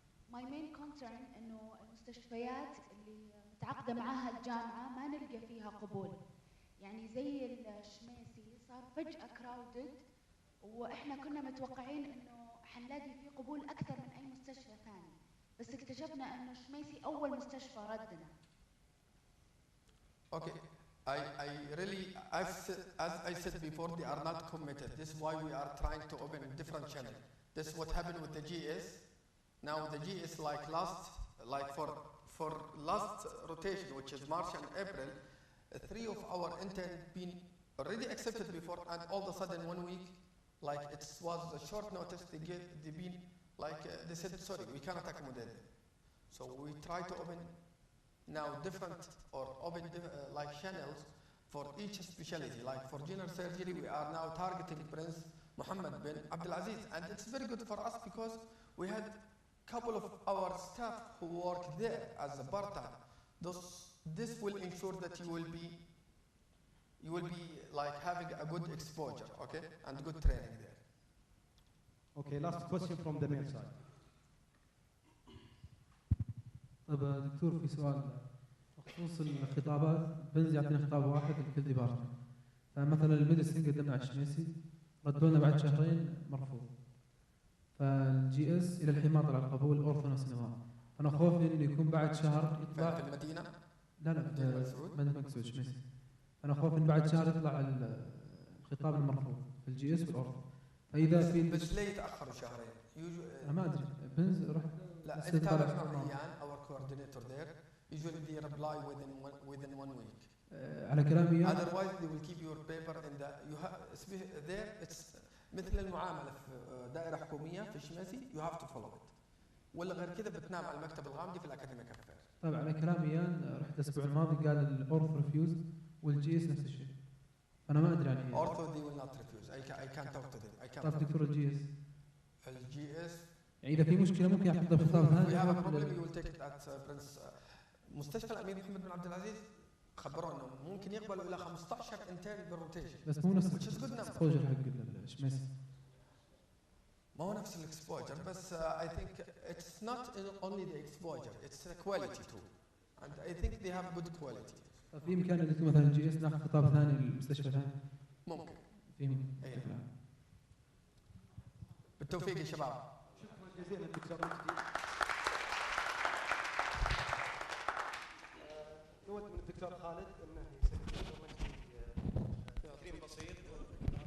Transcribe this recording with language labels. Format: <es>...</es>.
<en>My main concern</en> <ar>إنه المستشفيات اللي متعاقدة معاها الجامعة ما نلقى فيها قبول. يعني زي الشميسي صار فجأة كراودد، وإحنا كنا متوقعين إنه حنلاقي فيه قبول أكثر من أي مستشفى ثاني، بس اكتشفنا إنه الشميسي أول مستشفى ردنا.</ar> <en>Okay. I really, as I said before, they are not committed. This is why we are trying to open a different channel. This is what happened with the GS. Now the GS, like for last rotation, which is March and April, 3 of our interns been already accepted before, and all of a sudden 1 week, like it was a short notice, they been like they said, sorry, we cannot accommodate them. So we try to open now different or open like channels for each specialty. Like for general surgery, we are now targeting Prince Mohammed bin Abdulaziz, and it's very good for us because we had a couple of our staff who work there as a part-time. This will ensure that you will be like having a good exposure, okay, and good training there. Okay, last question from the main side.</en> <ar>طيب دكتور، في سؤال بخصوص الخطابات. بنز يعطينا خطاب واحد لكل ديبارتمنت، فمثلا الميديسين قدمنا على الشميسي، ردوا لنا بعد شهرين مرفوض. فالجي اس الى الحين ما طلع القبول، اورثو نفس النظام. انا خوفي انه يكون بعد شهر يطلع في المدينه؟ لا في مدينه مكسود شميسي. انا خوفي انه بعد شهر يطلع الخطاب المرفوض في الجي اس والاورثو. فاذا في بس ليه يتاخروا شهرين؟ انا ما ادري. بنز رحت لا انت مع ايان</ar> <en>our coordinator there, usually they reply within 1 week.</en> <ar>على كلام ايان.</ar> <en>Otherwise they will keep your paper in the there. It's</en> <ar>مثل المعامله في دائره حكوميه في الشماسي،</ar> <en>you have to follow it.</en> <ar>ولا غير كذا بتنام على المكتب الغامدي في الاكاديميك افير. طيب على كلام ايان، رحت الاسبوع الماضي قال الاورثو ريفيوز والجي اس نفس الشيء. انا ما ادري عن ايه.</ar> <en>اورثو they will not refuse. I can't talk to them. I can't.</en> <ar>طيب دكتور الجي اس. الجي اس يعني اذا في مشكله ممكن يحط خطاب ثاني.</ar> <en>We have a problem, you will take it at Prince.</en> <ar>مستشفى الامير محمد بن عبد العزيز خبرونا انه ممكن يقبلوا الى 15 انترن بالروتيشن. بس مو نفس</ar> <en>which is good number.</en> <ar>الاكسبوجر حق الشميسي. ما هو نفس الاكسبوجر بس</ar> <en>I think it's not only the exposure, it's the quality too. And I think they have good quality.</en> <ar>في إمكان أن يكون مثلا GS ناخذ خطاب ثاني للمستشفى ثاني؟ ممكن. أي نعم. بالتوفيق يا شباب. شكرا جزيلا دكتور مجدي. نود من الدكتور خالد انه يسوي تقرير بسيط</ar>